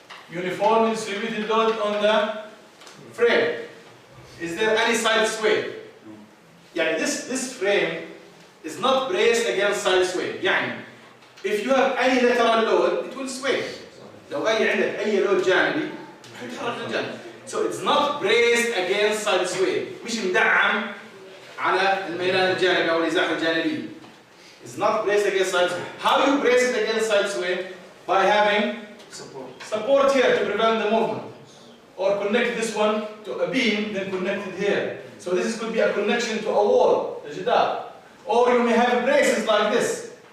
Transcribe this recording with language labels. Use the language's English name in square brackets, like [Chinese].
[English] Uniformly distributed load on the frame. Is there any side sway? This frame is not braced against side sway. If you have any lateral load, it will sway. [Arabic] لو عندك أي load جانبي هيتحرك للجانب. [English] So it's not braced against side sway. [Arabic] مش مدعم على الميلان الجانبي أو الإزاحة الجانبية. [English] It's not braced against side sway. How you brace it against side sway? By having support here to prevent the movement. Or connect this one to a beam, then connect it here. So this could be a connection to a wall, the jidar. Or you may have braces like this.